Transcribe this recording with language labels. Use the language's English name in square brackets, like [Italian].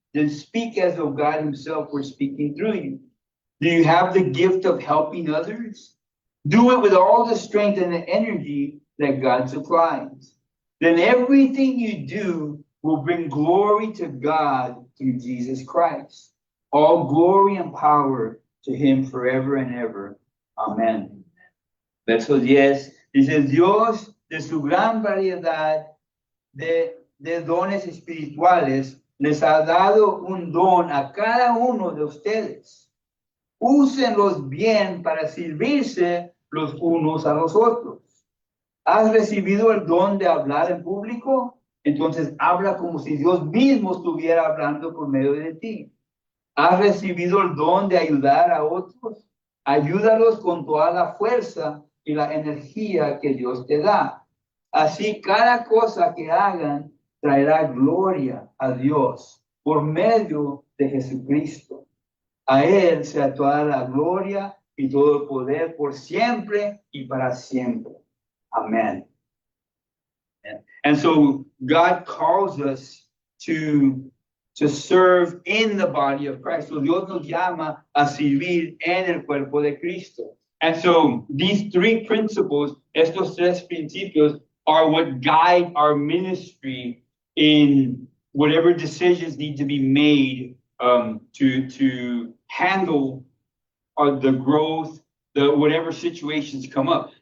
[English] Then speak as though God himself were speaking through you. Do you have the gift of helping others? Do it with all the strength and the energy that God supplies. Then everything you do will bring glory to God through Jesus Christ. All glory and power to him forever and ever. Amen. [Spanish] Verso 10 dice, Dios de su gran variedad de dones espirituales les ha dado un don a cada uno de ustedes. Úsenlos bien para servirse los unos a los otros. ¿Has recibido el don de hablar en público? Entonces habla como si Dios mismo estuviera hablando por medio de ti. ¿Has recibido el don de ayudar a otros? Ayúdalos con toda la fuerza y la energía que Dios te da. Así cada cosa que hagan traerá gloria a Dios por medio de Jesucristo. A Él sea toda la gloria y todo el poder por siempre y para siempre. Amen. [English] And so God calls us to serve in the body of Christ. [Spanish] So Dios nos llama a servir en el cuerpo de Cristo. [English] And so these three principles, [Spanish] estos tres principios, [English] are what guide our ministry in whatever decisions need to be made to handle the growth, whatever situations come up.